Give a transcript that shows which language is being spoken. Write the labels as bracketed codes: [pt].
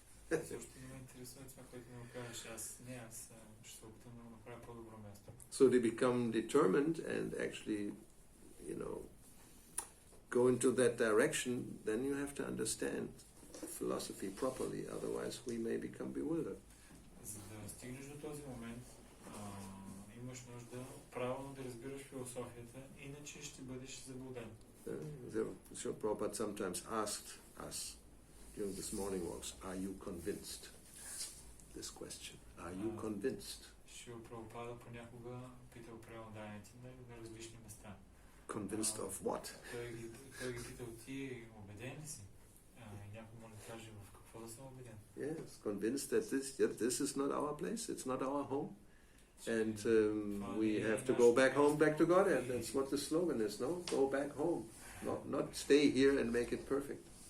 [bg] Също не ме интересува това, което ми го кажеш. Аз ще се опитам да го направя по-добро място. [en] So they become determined and actually, go into that direction, then you have to understand philosophy properly, otherwise we may become bewildered. [bg] За да стигнеш до този момент, имаш нужда правилно да разбираш философията, иначе ще бъдеш заблуден. [en] Srila Prabhupada sometimes asked us during this morning walks, are you convinced? This question. Are you convinced? [bg] Srila Prabhupada понякога питал преоданите на различни места. [en] Convinced of what? [bg] Той ги питал, ти убеден ли си? Някой може да каже в какво да съм убеден. [en] Yes, convinced that this is not our place, it's not our home. And we have to go back home, back to God. And that's what the slogan is, no? Go back home. Not stay here and make it perfect.